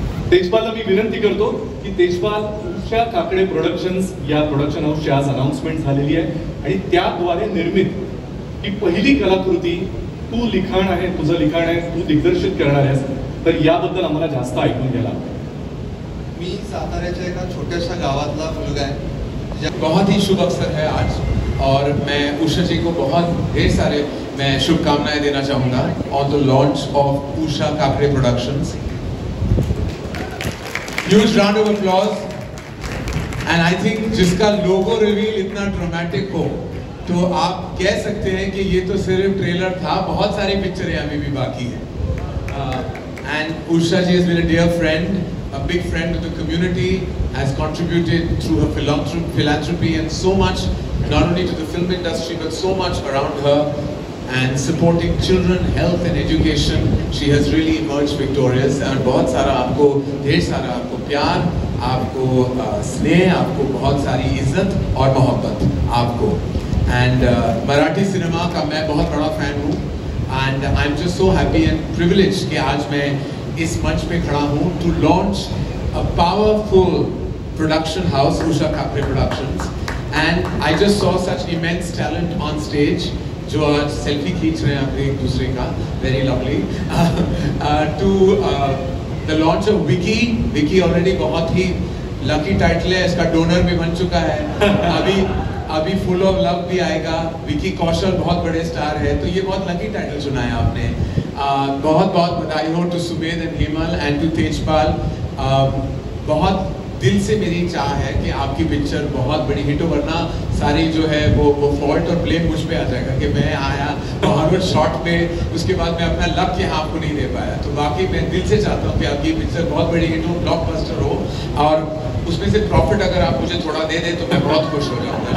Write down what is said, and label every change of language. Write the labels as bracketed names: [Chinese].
[Marathi] तेजपालला मी विनंती करतो की तेजपाल, उषा काकडे प्रोडक्शन्स या प्रोडक्शन हाऊसची आज अनाउन्समेंट झालेली आहे आणि त्याद्वारे निर्मित ही पहिली कलाकृती तू लिखाण आहे, तुझं लिखाण आहे, तू दिग्दर्शित करणार आहेस, तर याबद्दल आम्हाला जास्त ऐकून घ्यायला. मी साताऱ्याच्या एका छोट्याशा गावातला मुलगा आहे. [Hindi] बहुत ही शुभ अवसर है आज और मैं उषा जी को बहुत ढेर सारे मैं शुभकामनाएं देना चाहूँगा [English] on the launch of [Hindi] Usha Kakade productions. [English] Huge round of applause. And I think [Hindi] जिसका लोगो रिवील इतना ड्रामेटिक हो तो आप कह सकते हैं कि ये तो सिर्फ ट्रेलर था, बहुत सारी पिक्चरें अभी भी बाकी है. [English] And Usha ji has been a dear friend a big friend of the community, has contributed through her philanthropy and so much, not only to the film industry but so much around her, and supporting children, health and education. She has really emerged victorious. [Hindi] और बहुत सारा आपको, ढेर सारा आपको प्यार, आपको स्नेह, आपको बहुत सारी इज्जत और मोहब्बत आपको. And मराठी सिनेमा का मैं बहुत बड़ा फैन हूँ. [English] And I'm just so happy and privileged [Hindi] कि आज मैं इस मंच पे खड़ा हूँ [English] to launch a powerful production house, Usha Kakre Productions. And I just saw such immense talent on stage. [Hindi] जो आज सेल्फी खींच रहे हैं आप एक दूसरे का, [English] very lovely. To the launch of [Hindi] Vicky already बहुत ही lucky title है, इसका donor भी बन चुका है. अभी Full of Love भी आएगा. विकी कौशल बहुत बड़े स्टार है, तो ये बहुत lucky title चुना है आपने. बहुत बहुत बधाई हो to Sumedh and Hemal and to Tejpal. बहुत दिल से मेरी चाह है कि आपकी पिक्चर बहुत बड़ी हिट हो, वरना सारी जो है वो फॉल्ट और ब्लेम मुझ पे आ जाएगा कि मैं आया हॉलीवुड शॉट पे, उसके बाद मैं अपना लक यहाँ आपको नहीं दे पाया. तो बाकी मैं दिल से चाहता हूँ कि आपकी पिक्चर बहुत बड़ी हिट हो, ब्लॉकबस्टर हो, और उसमें से प्रॉफिट अगर आप मुझे थोड़ा दे दें तो मैं बहुत खुश हो जाऊँगा.